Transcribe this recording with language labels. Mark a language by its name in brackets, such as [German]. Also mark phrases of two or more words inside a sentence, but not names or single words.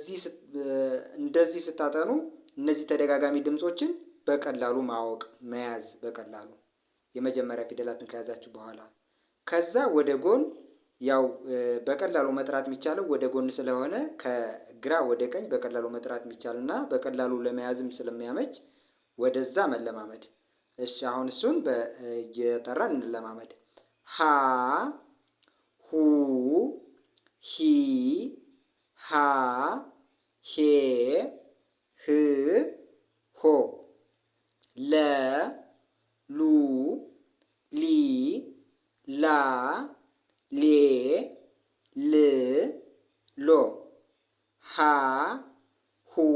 [Amharic] እንደዚህ ስታጠኑ እነዚህ ተደጋጋሚ ድምፆችን በቀላሉ ማወቅ መያዝ በቀላሉ የመጀመሪያ ፊደላትን ከያዛችሁ በኋላ ከዛ ወደ ጎን ያው በቀላሉ መጥራት የሚቻለው ወደ ጎን ስለሆነ ከግራ ወደ ቀኝ በቀላሉ መጥራት የሚቻል እና በቀላሉ ለመያዝም ስለሚያመች ወደዛ መለማመድ። እሺ አሁን እሱን እየጠራን እንለማመድ። ሀ ሁ ሂ ሃ ሄ ህ ሆ ለ ሉ ሊ ላ ሌ ል ሎ ሀ ሁ